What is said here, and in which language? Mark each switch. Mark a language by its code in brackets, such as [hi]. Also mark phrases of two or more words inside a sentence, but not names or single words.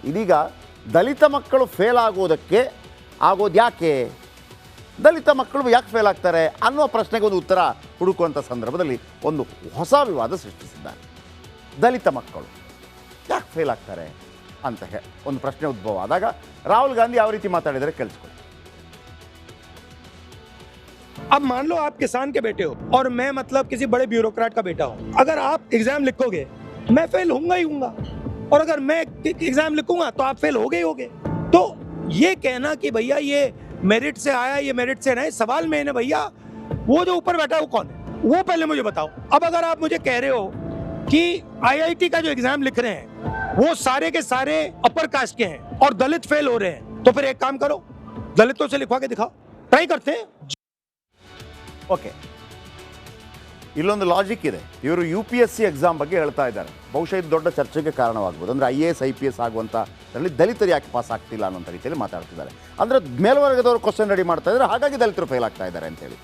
[kn] ಇದೀಗ ದಲಿತ ಮಕ್ಕಳು ಫೇಲ್ ಆಗೋದು ಯಾಕೆ, ದಲಿತ ಮಕ್ಕಳು ಯಾಕೆ ಫೇಲ್ ಆಗ್ತಾರೆ ಅನ್ನುವ ಪ್ರಶ್ನೆಗೆ ಒಂದು ಉತ್ತರ ಹುಡುಕುವಂಥ ಸಂದರ್ಭದಲ್ಲಿ ಒಂದು ಹೊಸ ವಿವಾದ ಸೃಷ್ಟಿಸಿದ್ದಾರೆ. ದಲಿತ ಮಕ್ಕಳು ಯಾಕೆ ಫೇಲ್ ಆಗ್ತಾರೆ ಅಂತ ಒಂದು ಪ್ರಶ್ನೆ ಉದ್ಭವ ಆದಾಗ ರಾಹುಲ್ ಗಾಂಧಿ ಯಾವ ರೀತಿ ಮಾತಾಡಿದರೆ ಕೇಳಿಸ್ಕೊಳ್ಳಿ. [hi] अब मान लो आप किसान के बेटे हो और मैं मतलब किसी बड़े ब्यूरोक्रेट का बेटा हूं. अगर आप एग्जाम लिखोगे मैं फेल होऊंगा ही होऊंगा, और अगर मैं एग्जाम लिखूंगा तो आप फेल होगे ही होगे. तो ये कहना कि भैया ये मेरिट से आया, ये मेरिट से नहीं, सवाल में है भैया वो जो ऊपर बैठा है वो कौन है, वो पहले मुझे बताओ. अब अगर आप मुझे कह रहे हो कि IIT का जो एग्जाम लिख रहे हैं वो सारे के सारे [en] upper caste [hi] के हैं और दलित फेल हो रहे हैं, तो फिर एक काम करो, दलितों से लिखवा के दिखाओ. ट्राई करते हैं. [kn] ಓಕೆ, ಇಲ್ಲೊಂದು ಲಾಜಿಕ್ ಇದೆ. ಇವರು UPSC ಎಕ್ಸಾಮ್ ಬಗ್ಗೆ ಹೇಳ್ತಾ ಇದ್ದಾರೆ. ಬಹುಶಃ ಇದು ದೊಡ್ಡ ಚರ್ಚೆಗೆ ಕಾರಣವಾಗ್ಬೋದು. ಅಂದರೆ IAS IPS ಆಗುವಂಥದ್ರಲ್ಲಿ ದಲಿತರು ಯಾಕೆ ಪಾಸ್ ಆಗ್ತಿಲ್ಲ ಅನ್ನೋಂಥ ರೀತಿಯಲ್ಲಿ ಮಾತಾಡ್ತಿದ್ದಾರೆ. ಅಂದರೆ ಮೇಲ್ವರ್ಗದವರು [en] question ready [kn] ಮಾಡ್ತಾ ಇದ್ದಾರೆ, ಹಾಗಾಗಿ ದಲಿತರು ಫೇಲ್ ಆಗ್ತಾ ಇದ್ದಾರೆ ಅಂತೇಳಿ.